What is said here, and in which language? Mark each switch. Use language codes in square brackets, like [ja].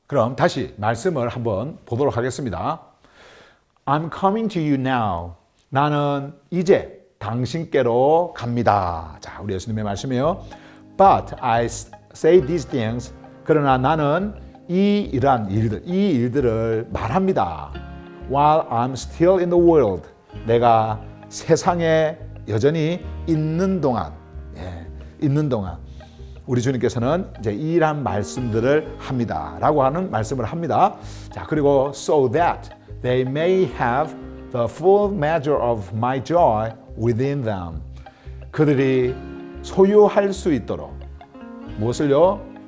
[ko] 그럼 다시 말씀을 한번 보도록 하겠습니다. [en] I'm coming to you now. [ko] 나는 이제 당신께로 갑니다. 자, 우리 예수님의 말씀이에요. [en] But I say these things. [ko] 그러나 나는 이러한 일들, 이 일들을 말합니다. [en] While I'm still in the world. [ko] 내가 세상에 여전히 있는 동안. 있는 동안. 우리 주님께서는 이제 이러한 말씀들을 합니다라고 하는 말씀을 합니다. 자, 그리고 [en] so that they may have the full measure of my joy within them. [ko] 그들이 소유할 수 있도록 무엇을요?